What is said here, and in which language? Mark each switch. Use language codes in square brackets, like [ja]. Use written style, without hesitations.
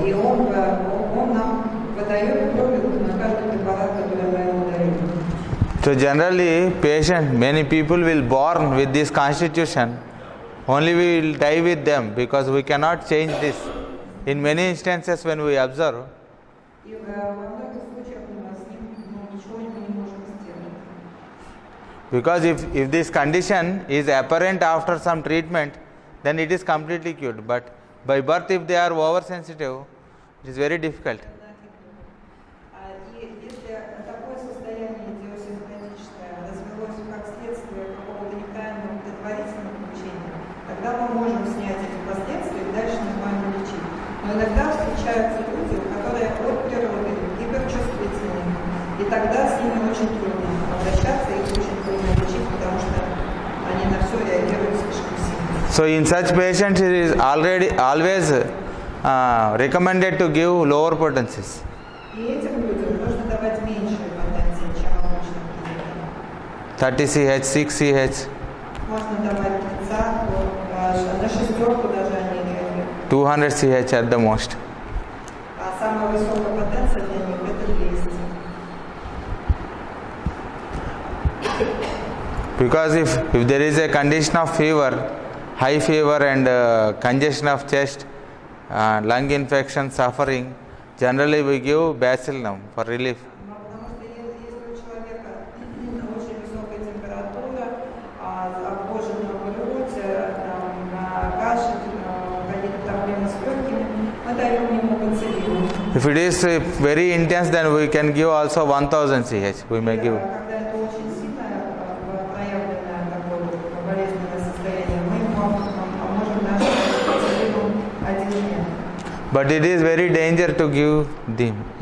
[ru] И он нам выдает пробу на каждый препарат, который мы ему даем. [en] So generally, many people will born with this constitution. Only we will die with them because we cannot change this. In many instances, when we observe, [ru] И во многих случаях мы с ним ничего не можем сделать. [en] because if this condition is apparent after some treatment, then it is completely cured. But by birth, if they are oversensitive, it is very difficult. [ru] И если такое состояние идиосинкразическое развелось как следствие какого-то неправильного предварительного лечения, тогда мы можем снять эти последствия и дальше нормально лечить. Но иногда встречаются люди, которые от природы гиперчувствительны, и тогда с ними очень трудно обращаться, их очень трудно лечить, потому что они на все реагируют слишком сильно. [en] So in such patients, it is always recommended to give lower potencies. [ru] И этим людям нужно давать меньшие потенции, чем обычным клиентам. [en] 30 CH, 6 CH, [ru] Можно давать 30, на шестерку даже они реагируют. [en] 200 CH at the most. [ru] А самая высокая потенция для них это 200. [en] Because if there is a condition of fever, high fever and congestion of chest, lung infection, suffering, generally we give bacillinum for relief. [ru] Потому что если у человека очень высокая температура, обожженная грудь, кашель, какие-то проблемы с легкими, мы даем ему бациллин. [en] If it is very intense, then we can give also 1000 CH. We may give. [ru] Когда это очень сильное проявленное такое болезненное состояние, мы ему можем даже бациллин 1 день. [en] But it is very dangerous to give them.